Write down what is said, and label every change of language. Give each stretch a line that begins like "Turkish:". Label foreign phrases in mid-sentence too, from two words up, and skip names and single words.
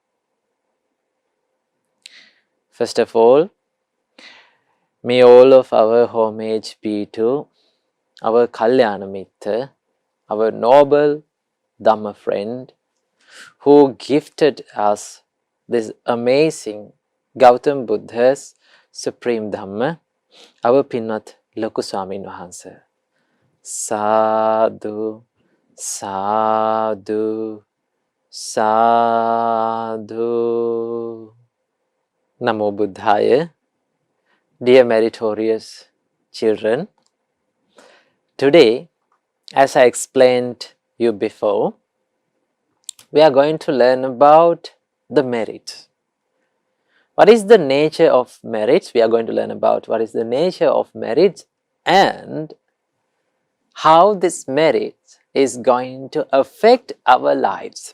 English: First of all, may all of our homage be to our
Pali: Kalyana Mitra,
English: our noble Dhamma friend, who gifted us this amazing Gautam Buddha's Supreme Dhamma, our Pinnath Loku Swamin Wahanse.
Pali: Sadhu, sadhu, sadhu. Namo Buddhaya.
English: Dear meritorious children, today, as I explained you before, we are going to learn about the merits. What is the nature of merits? We are going to learn about what is the nature of merits and how this merit is going to affect our lives.